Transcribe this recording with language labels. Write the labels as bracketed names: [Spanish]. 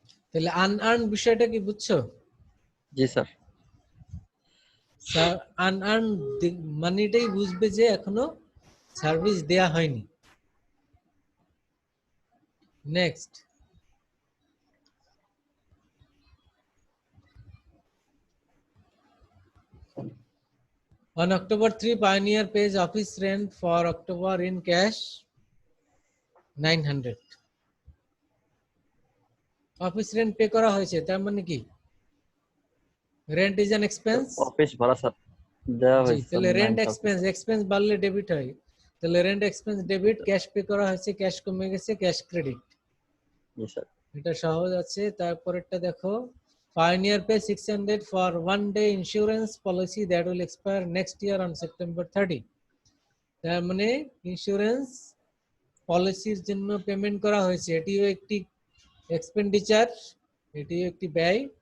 [Bangla] তাহলে আনআর্ন বিষয়টা কি বুঝছো? জি স্যার। আনআর্ন মানিটাই বুঝবে যে এখনো সার্ভিস দেয়া হয়নি। [English] Next, on October 3, Pioneer pays office rent for October in cash 900. [Bangla] Office rent pay করা হয়েছে, তার মানে কি? [English] Rent is an expense. [Bangla] Office ভাড়া স্যার দেওয়া হয়েছে। তাহলে রেন্ট এক্সপেন্স, এক্সপেন্স বাড়লে ডেবিট হয়, তাহলে rent expense debit, cash pay করা হয়েছে, ক্যাশ কমে গেছে, ক্যাশ ক্রেডিট। জি স্যার। এটা সহজ আছে। তারপরেরটা দেখো, [English] Pioneer pay 600 for 1 day insurance policy that will expire next year on September 30. [Bangla] তার মানে ইন্স্যুরেন্স পলিসির জন্য পেমেন্ট করা হয়েছে, এটিও একটি এক্সপেন্ডিচার, এটিও একটি ব্যয়।